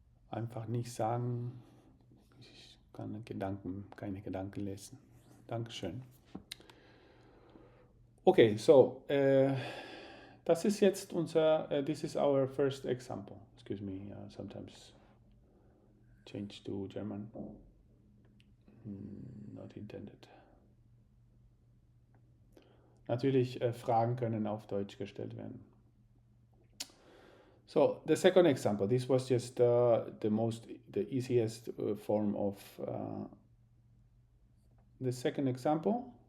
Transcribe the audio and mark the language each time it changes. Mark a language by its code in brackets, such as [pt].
[de] Einfach nicht sagen, ich kann keine Gedanken lesen. Dankeschön. [en] Okay, so [de] das ist jetzt [en] this is our first example. Excuse me, sometimes change to German. Not intended. [de] Natürlich, Fragen können auf Deutsch gestellt werden. [en] So the second example, this was just the easiest form of the second example.